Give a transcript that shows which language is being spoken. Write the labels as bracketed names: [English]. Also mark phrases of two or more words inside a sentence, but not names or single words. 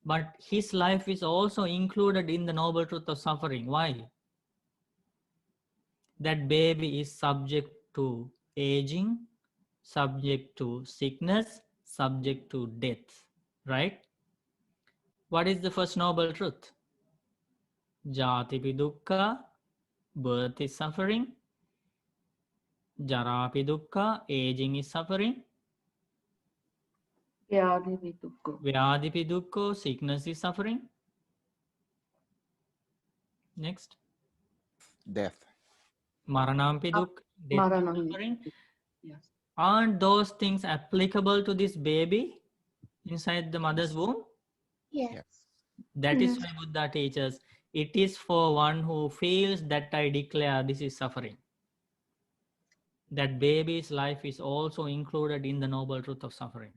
[English] But his life is also included in the noble truth of suffering. Why? That baby is subject to aging, subject to sickness, subject to death, right? What is the first noble truth? [Pali] Jatipi dukkha, [English] birth is suffering. [Pali] Jarapi dukkha, [English] aging is suffering. [Pali] Vyadhi dukkha. Vyadhipi dukkha, [English] sickness is suffering. Next. Death. [Pali] Maranampi dukkha, [English] death is [Pali] Maranam. [English] suffering. Yes. Aren't those things applicable to this baby inside the mother's womb? Yes. That is Mhm. why Buddha teaches, it is for one who feels that I declare this is suffering. That baby's life is also included in the noble truth of suffering.